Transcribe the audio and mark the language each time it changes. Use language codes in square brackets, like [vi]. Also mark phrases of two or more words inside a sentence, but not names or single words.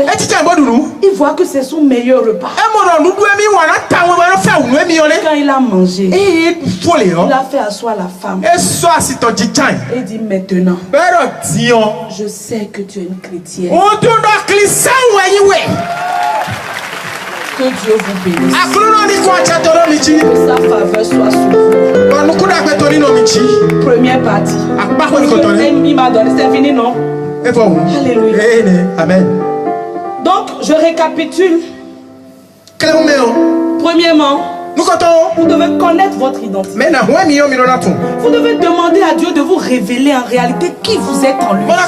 [fr] Il voit que c'est son meilleur repas. Quand il a mangé, il a fait asseoir la femme. Et dit maintenant, je sais que tu es une chrétienne. Que Dieu vous bénisse. [fon] Akluno ni kwa chatoro michi. [fr] Que sa faveur soit sur vous. [fon] Banukuda kwetori no michi. [fr] Première partie. [fon] Akpako ni kotone. [fr] Il m'a donné, c'est fini, non? Et pour vous. Alléluia. Amen. Donc, je récapitule. Premièrement, vous devez connaître votre identité. Vous devez demander à Dieu de vous révéler en réalité qui vous êtes en lui.